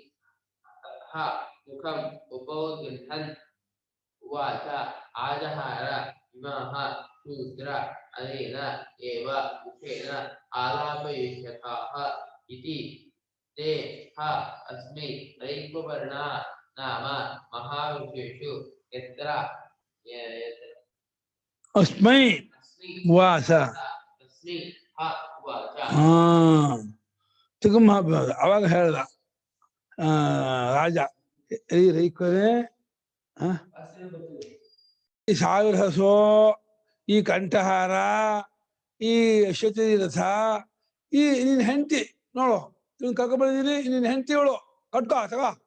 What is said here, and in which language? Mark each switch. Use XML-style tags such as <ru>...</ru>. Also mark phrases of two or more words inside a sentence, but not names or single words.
<sa>मुखम् उपोद्गृह्णन् उवाच आजहार इमाः शूद्रा अनेन एव मुखेन आलापयिष्यथाः इति ते अस्मै रैक्वर्णा नाम महावृषेषु यत्र अस्मै उवाच</sa> <kn>ಅವಾಗ ಹೇಳ್ದ ರಾಜ ರೈಕರೇ ಈ 1000 ಹಸು, ಈ ಕಂಠಹಾರ, ಈ ಅಶ್ವತರಿ ರಥ, ಈ ನಿನ್ ಹೆಂಡತಿ ನೋಡು, ಇವನ್ ಕರ್ಕೊಂಡ್ಬಂದಿದ್ದೀನಿ, ನಿನ್ ಹೆಂಡತಿಗಳು ಕಟ್ಕೋ ತಗೋ.</kn>